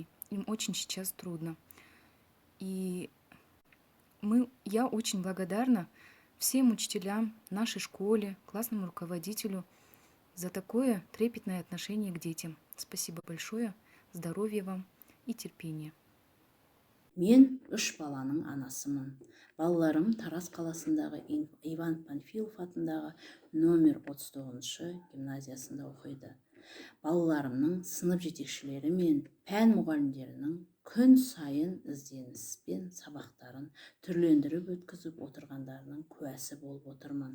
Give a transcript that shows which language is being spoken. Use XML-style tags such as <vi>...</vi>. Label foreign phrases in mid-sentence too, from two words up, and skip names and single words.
<ru>Им очень сейчас трудно. И я очень благодарна всем учителям, нашей школе, классному руководителю за такое трепетное отношение к детям. Спасибо большое, здоровья вам и терпения.</ru> <kk>Мен 3 баланың анасымын. Балаларым Тараз қаласындағы Иван Панфилов атындағы номер 39 гимназиясында оқиды. Балаларымның сынып жетекшілері мен пән мұғалімдерінің күн сайын ізденіспен сабақтарын түрлендіріп өткізіп отырғандарының куәсі болып отырмын.</kk>